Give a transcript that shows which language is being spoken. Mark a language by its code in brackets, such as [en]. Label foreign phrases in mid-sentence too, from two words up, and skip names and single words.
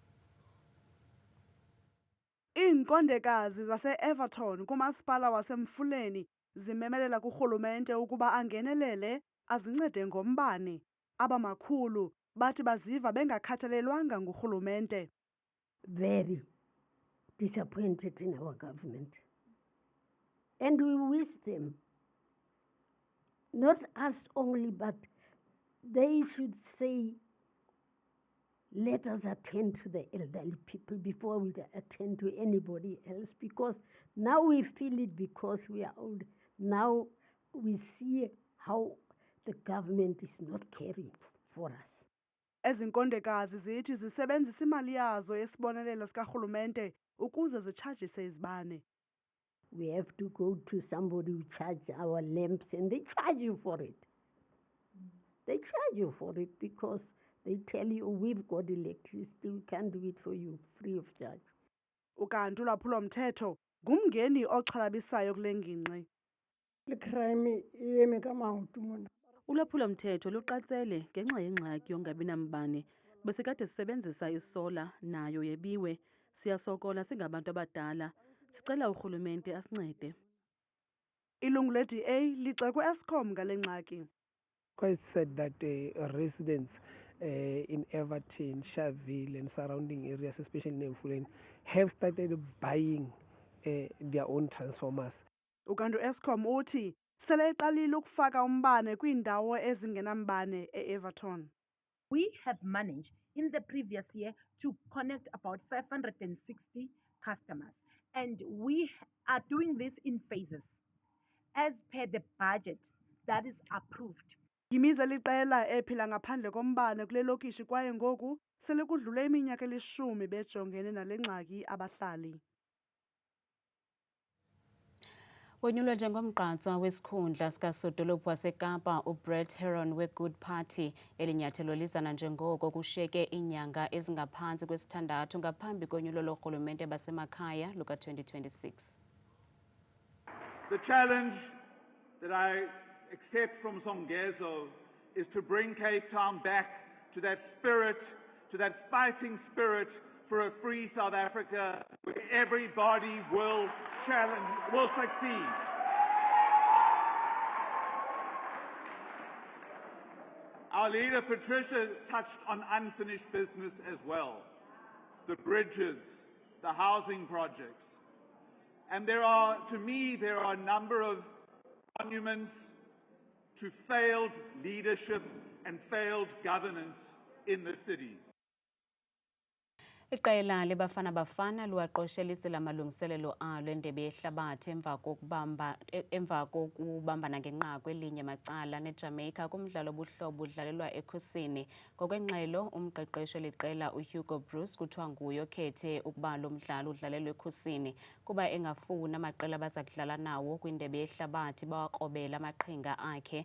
[xh] Iinkondekazi zase-Everton kumasipala waseMfuleni zimemelela kurhulumente ukuba angenelele azincede ngombane. Abamakhulu bathi baziva bengakhathalelwanga ngurhulumente. [en] Very disappointed in our government. And we wish them, not us only, but they should say, let us attend to the elderly people before we attend to anybody else, because now we feel it because we are old. Now we see how the government is not caring for us. [xh] Ezinkondekazi zithi zisebenzisa imali yazo yesibonelelo sikarhulumente ukuze zitshajise izibane. [en] We have to go to somebody who charge our lamps, and they charge you for it. They charge you for it because they tell you, we've got electricity, we can't do it for you free of charge. [xh] Ukanti ulwaphulomthetho ngumngeni oxhalabisayo kule ngingqi. Ulwaphulomthetho luqatsele ngenxa yengxaki yongabi nambane. Besikade sisebenzisa isola nayo yebiwe. Siyasokola singabantu abadala. Sicela urhulumente asincede. Ilungu le-DA lixekwe Eskom ngale ngxaki. [en] Quite said that residents in Everton, Sharpeville and surrounding areas, especially in Emfuleni, have started buying their own transformers. [xh] Ukanti Eskom uthi sele eqalile ukufaka umbane kwiindawo ezingenambane e-Everton. [en] We have managed in the previous year to connect about 560 customers, and we are doing this in phases as per the budget that is approved. [xh] Yimize liqela ephila ngaphandle kombane kule lokishi kwaye ngoku sele kudlule iminyaka elishumi bejongene nale ngxaki abahlali. Wonyulwe njengomgqatswa wesikhundla sikasodolophu waseKapa uBrett Heron we-Good Party elinyathelo lizana njengoko kushiyeke iinyanga ezingaphansi kwesithandathu ngaphambi konyulo lorhulumente basemakhaya luka-2026. [en] The challenge that I accept from Songezo is to bring Cape Town back to that spirit, to that fighting spirit for a free South Africa where everybody will succeed. Our leader, Patricia, touched on unfinished business as well. The bridges, the housing projects. And to me, there are a number of monuments to failed leadership and failed governance in the city. [xh] Iqela leBafana Bafana luwaqoshelisela amalungiselelo alo endebe yehlabathi emva kokubambana ngenqaku elinye macala neJamaica kumdlalo obuhlobo udlalelwa ekhusini. Ngokwengxelo umqeqeshi weliqela uHugo Bruce kuthiwa nguye okhethe ukuba lo mdlalo udlalelwe ekhusini kuba engafuna amaqela abaza kudlala nawo kwindebe yehlabathi bawakrobela amaqhinga akhe.